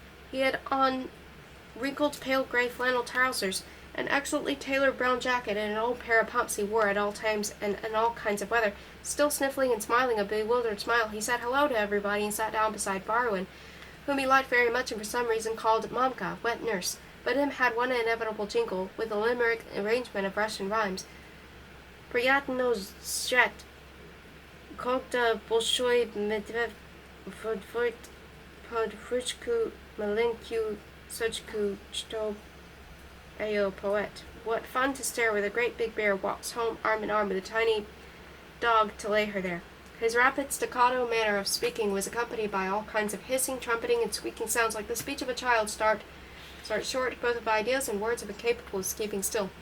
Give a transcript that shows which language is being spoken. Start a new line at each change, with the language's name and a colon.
English: He had on wrinkled pale gray flannel trousers, an excellently tailored brown jacket, and an old pair of pumps he wore at all times and in all kinds of weather. Still sniffling and smiling a bewildered smile, he said hello to everybody and sat down beside Barwin, whom he liked very much and for some reason called Mamka, wet nurse. But him had one inevitable jingle, with a limerick arrangement of Russian rhymes.
Russian: "Приятно зрать, когда большой медведь подводит под ручку маленькую сучку, что ее poet.
English: What fun to stare where the great big bear walks home arm in arm with a tiny dog to lay her there." His rapid staccato manner of speaking was accompanied by all kinds of hissing, trumpeting, and squeaking sounds like the speech of a child start short both of ideas and words of incapable of keeping still.